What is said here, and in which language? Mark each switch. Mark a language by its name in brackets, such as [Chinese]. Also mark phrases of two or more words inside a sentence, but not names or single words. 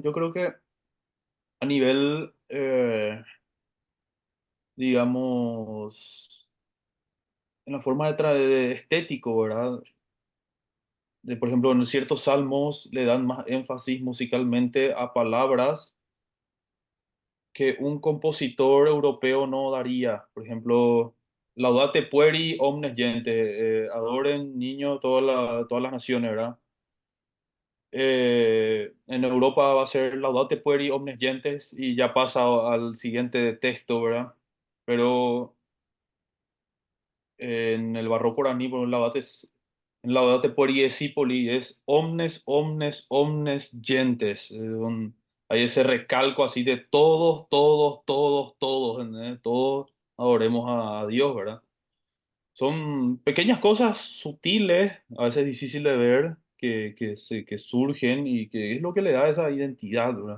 [Spanish] Yo creo que a nivel, digamos, en la forma de estético, ¿verdad? Por ejemplo, en ciertos salmos le dan más énfasis musicalmente a palabras que un compositor europeo no daría. Por ejemplo, [Latin] Laudate pueri omnes gente, [Spanish] adoren niños todas las naciones, ¿verdad? En Europa va a ser [Latin] Laudate pueri omnes gentes [Spanish] y ya pasa al siguiente texto, ¿verdad? Pero en el barroco guaraní, por un [Latin] Laudate pueri escipoli es omnes, omnes, omnes gentes. [Spanish] Hay ese recalco así de todos, todos, todos, todos, ¿entendés? Todos adoremos a Dios, ¿verdad? Son pequeñas cosas sutiles, a veces difíciles de ver, que surgen y que es lo que le da esa identidad, ¿verdad?